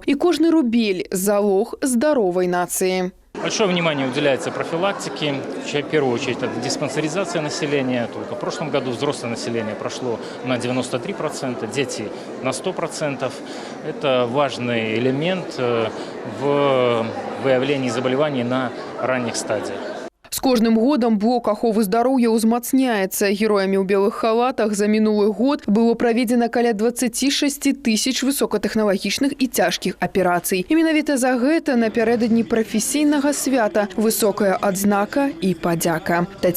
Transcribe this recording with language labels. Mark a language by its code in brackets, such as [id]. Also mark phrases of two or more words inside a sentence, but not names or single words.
[be] І кожны рубель – залог здаровай нацыі. [ru] Большое внимание уделяется профилактике, в первую очередь это диспансеризация населения. Только в прошлом году взрослое население прошло на 93%, дети на 100%. Это важный элемент в выявлении заболеваний на ранних стадиях. [be] З кожным годам блок аховы здароўя ўзмацняецца. Героямі ў белых халатах за мінулы год было праведзена каля 26 тысяч высокатэхналагічных і цяжкіх аперацый. І менавіта за гэта напярэдадні прафесійнага свята высокая адзнака і падзяка.